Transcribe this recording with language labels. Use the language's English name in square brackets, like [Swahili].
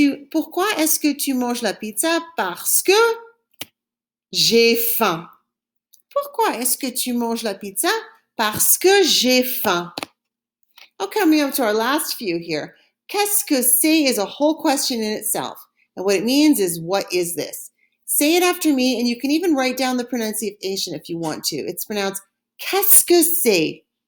[French] Pourquoi est-ce que tu manges la pizza? Parce que j'ai faim. Pourquoi est-ce que tu manges la pizza? Parce que j'ai faim. [English] Okay, coming up to our last few here. [French] Qu'est-ce que c'est [English] is a whole question in itself. And what it means is, what is this? Say it after me, and you can even write down the pronunciation if you want to. It's pronounced [French] qu'est-ce que c'est?